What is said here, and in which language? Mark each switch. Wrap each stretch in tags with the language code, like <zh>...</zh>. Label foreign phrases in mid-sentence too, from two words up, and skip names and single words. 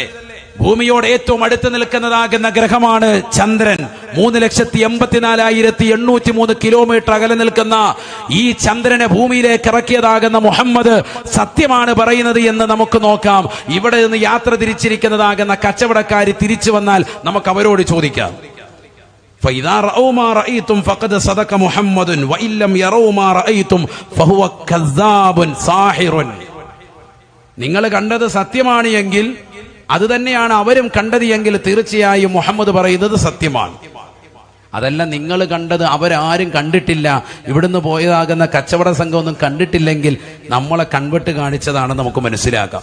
<ml>ഭൂമിയോട് ഏറ്റവും അടുത്ത് നിൽക്കുന്നതാകുന്ന ഗ്രഹമാണ് ചന്ദ്രൻ. 3,84,803 കിലോമീറ്റർ അകലെ നിൽക്കുന്ന ഈ ചന്ദ്രനെ ഭൂമിയിലേക്ക് ഇറക്കിയതാകുന്ന മുഹമ്മദ് സത്യമാണ് പറയുന്നത് എന്ന് നമുക്ക് നോക്കാം. ഇവിടെ നിന്ന് യാത്ര തിരിച്ചിരിക്കുന്നതാകുന്ന കച്ചവടക്കാർ തിരിച്ചു വന്നാൽ നമുക്ക് അവരോട് ചോദിക്കാം.</ml> <ar>فإذا رأوا ما رأيتم فقد صدق محمد وإن لم يروا ما رأيتم فهو كذاب ساحر.</ar> <ml>നിങ്ങൾ കണ്ടത് സത്യമാണ് എങ്കിൽ, അത് തന്നെയാണ് അവരും കണ്ടത് എങ്കിൽ, തീർച്ചയായും മുഹമ്മദ് പറയുന്നത് സത്യമാണ്. അതല്ല നിങ്ങൾ കണ്ടത് അവരാരും കണ്ടിട്ടില്ല, ഇവിടുന്ന് പോയതാകുന്ന കച്ചവട സംഘമൊന്നും കണ്ടിട്ടില്ലെങ്കിൽ നമ്മളെ കൺവെട്ട് കാണിച്ചതാണെന്ന് നമുക്ക് മനസ്സിലാക്കാം.</ml>